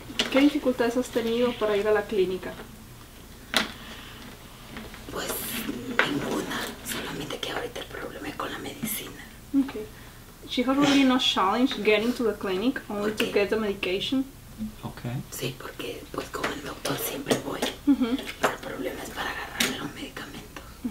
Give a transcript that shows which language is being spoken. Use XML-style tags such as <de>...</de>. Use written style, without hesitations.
<es>¿Qué dificultades has tenido para ir a la clínica? Pues ninguna, solamente que ahorita el problema es con la medicina.</es> <en>Okay. She has really no challenge getting to the clinic, only to get the medication. Okay.</en> <es>Sí, porque pues con el doctor siempre voy. Pero el problema es para agarrar los medicamentos.</es>